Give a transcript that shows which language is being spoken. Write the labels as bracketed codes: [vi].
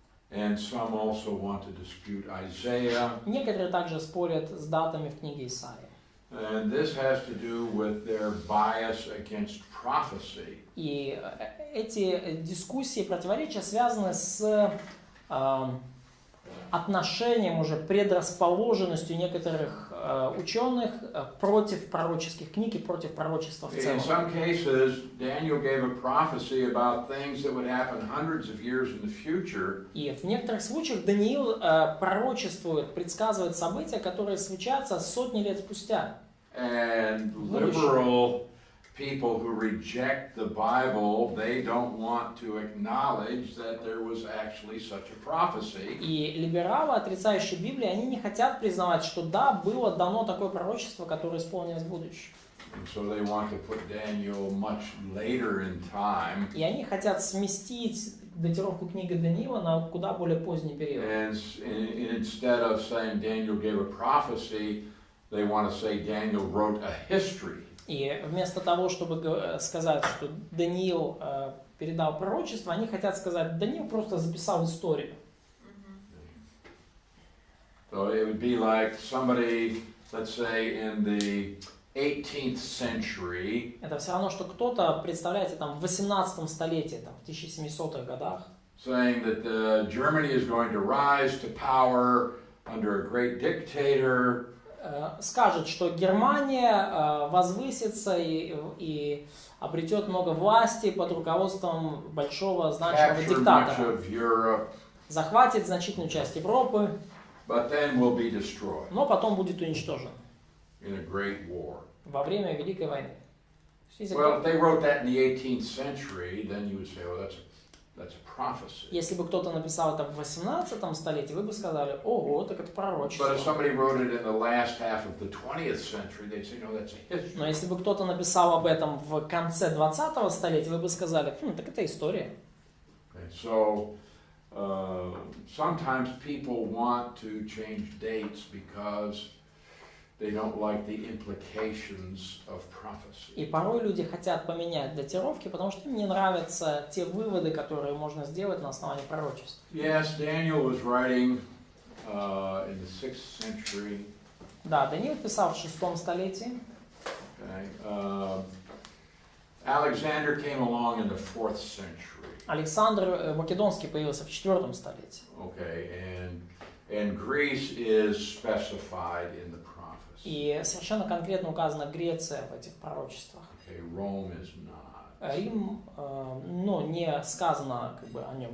[en] And some also want to dispute Isaiah. [ru] Некоторые также спорят с датами в книге Исаии. [en] And this has to do with their bias against prophecy. [ru] И эти дискуссии, противоречия связаны с отношением, уже предрасположенностью некоторых ученых против пророческих книг и против пророчества в [en] In [ru] целом. [en] some cases, Daniel gave a prophecy about things that would happen hundreds of years in the future. [ru] И в некоторых случаях Даниил пророчествует, предсказывает события, которые случатся сотни лет спустя. [en] And liberal people who reject the Bible, they don't want to acknowledge that there was actually such a prophecy. [ru] И либералы, отрицающие Библию, они не хотят признавать, что да, было дано такое пророчество, которое исполнилось в будущем. [en] And so they want to put Daniel much later in time. [ru] И они хотят сместить датировку книги Даниила на куда более поздний период. [en] And instead of saying Daniel gave a prophecy, they want to say Daniel wrote a history. [ru] И вместо того, чтобы сказать, что Даниил передал пророчество, они хотят сказать, Даниил просто записал историю. [en] So it would be like somebody, let's say in the 18th century, [ru] Это все равно, что кто-то, представляете, там в 18 столетии, там, в 1700-х годах, [en] saying that Germany is going to rise to power under a great dictator. [ru] скажет, что Германия возвысится и обретет много власти под руководством большого значимого [en] Capture much [ru] диктатора, [en] of Europe, [ru] захватит значительную часть Европы, [en] but then will be destroyed [ru] но потом будет уничтожен [en] in a great war. [ru] во время Великой войны. Если [en] Well, if they wrote that in the 18th century, then you would say, well, that's a prophecy. [ru] Если бы кто-то написал это в 18 столетии, вы бы сказали, ого, так это [en] But if [ru] пророчество. [en] somebody wrote it in the last half of the 20th century, they'd say, no, that's a history. [ru] Но если бы кто-то написал об этом в конце 20 столетия, вы бы сказали, так это история. [en] Okay? Okay, so sometimes people want to change dates because they don't like the implications of prophecy. [ru] И порой люди хотят поменять датировки, потому что им не нравятся те выводы, которые можно сделать на основании пророчеств. [en] Yes, Daniel was writing in the 6th century. [ru] Да, Даниил писал в 6 столетии. [en] Okay. Alexander came along in the 4th century. [ru] Александр Македонский появился в 4 столетии. [en] Okay, and Greece is specified in the prophecy. [ru] И совершенно конкретно указана Греция в этих пророчествах. [en] Okay, Rome is not. [ru] Рим, но не сказано как бы о нем